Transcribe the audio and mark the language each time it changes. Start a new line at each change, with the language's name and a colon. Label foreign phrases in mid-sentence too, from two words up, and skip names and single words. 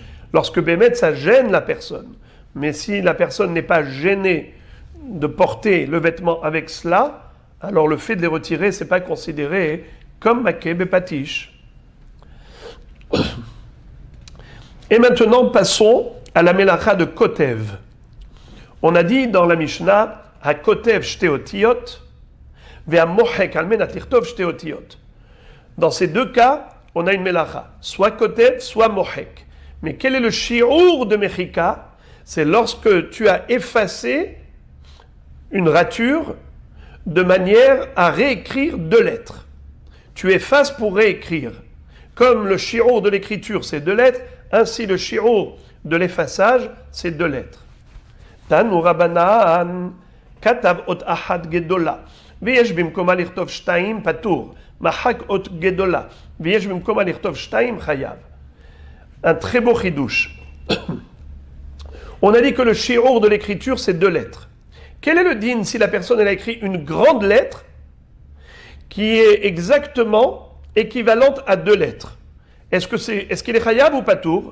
French: Lorsque bémet, ça gêne la personne. Mais si la personne n'est pas gênée de porter le vêtement avec cela, alors le fait de les retirer, c'est pas considéré comme
Hebrew: מכה בפטיש.
French: Et maintenant, passons à la mélacha de kotev. On a dit dans la Mishnah,
Hebrew: הכותב שתי אותיות, והמוחק על מנת לכתוב שתי אותיות.
French: Dans ces deux cas, on a une mélacha, soit kotev, soit mohek. Mais quel est le shi'ur de mechika? C'est lorsque tu as effacé une rature de manière à réécrire deux lettres. Tu effaces pour réécrire. Comme le shi'ur de l'écriture, c'est deux lettres, ainsi le shi'ur de l'effaçage, c'est deux lettres.
Hebrew: תנו רבנן, כתב אות אחת גדולה, ויש במקומה לכתוב שתים פטור, מחק אות גדולה, ויש במקומה לכתוב שתים חייב.
French: Un très beau chidouche. On a dit que le shi'ur de l'écriture, c'est deux lettres. Quel est le din si la personne elle a écrit une grande lettre qui est exactement équivalente à deux lettres? Est-ce qu'il est chayav ou patour?